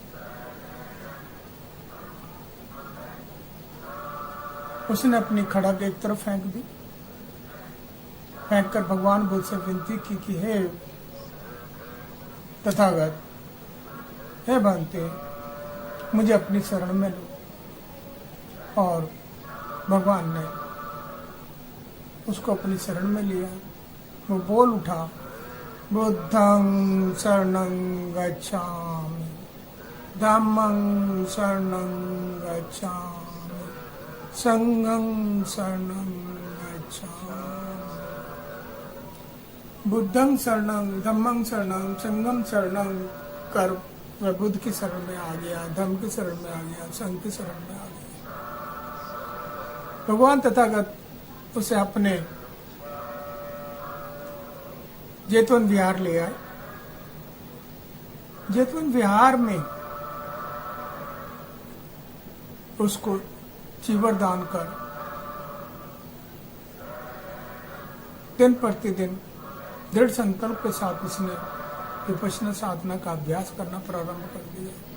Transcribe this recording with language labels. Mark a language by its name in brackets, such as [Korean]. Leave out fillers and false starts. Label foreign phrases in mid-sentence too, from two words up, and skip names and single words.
[Hindi] उसने अपनी खड्ग एक तरफ फेंक दी, फेंक कर भगवान बुद्ध से विनती की कि हे तथागत, हे बनते, मुझे अपनी शरण में लो। और भगवान ने उसको अपनी शरण में लिया। वो बोल उठा, [Pali] बुद्धं शरणं गच्छामि, धम्मं शरणं गच्छामि, संघं शरणं गच्छामि। बुद्धं शरणं, धम्मं शरणं, संघं शरणं [Hindi] कर वह बुद्ध की शरण में आ गया, धम्म की शरण में आ गया, संघ की शरण में आ गया। भगवान तथागत उसे अपने जेतवन विहार ले आए। जेतवन विहार में उसको चीवर दान कर दिन प्रतिदिन दृढ़ संकल्प के साथ उसने विपश्यना साधना का अभ्यास करना प्रारंभ कर दिया।